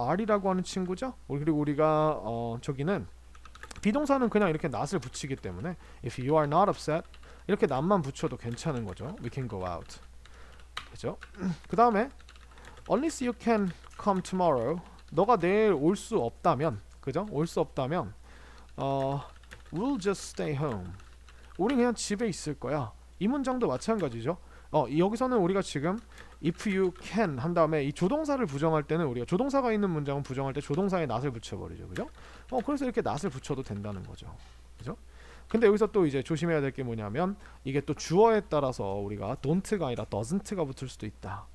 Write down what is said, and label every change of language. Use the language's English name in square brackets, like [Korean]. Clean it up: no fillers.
[Korean] are이라고 하는 친구죠. 그리고 우리가 저기는 비동사는 그냥 이렇게 not을 붙이기 때문에 [English] if you are not upset [Korean] 이렇게 not만 붙여도 괜찮은 거죠. [English] we can go out. [Korean] 그죠? 그 다음에 [English] unless you can come tomorrow [Korean] 너가 내일 올 수 없다면 그죠? 올 수 없다면 [English] we'll just stay home. [Korean] 우린 그냥 집에 있을 거야. 이 문장도 마찬가지죠. 여기서는 우리가 지금 if you can 한 다음에 이 조동사를 부정할 때는 우리가 조동사가 있는 문장은 부정할 때 조동사에 not을 붙여버리죠. 그죠? 그래서 이렇게 not을 붙여도 된다는 거죠. 그죠? 근데 여기서 또 이제 조심해야 될 게 뭐냐면 이게 또 주어에 따라서 우리가 don't가 아니라 doesn't가 붙을 수도 있다.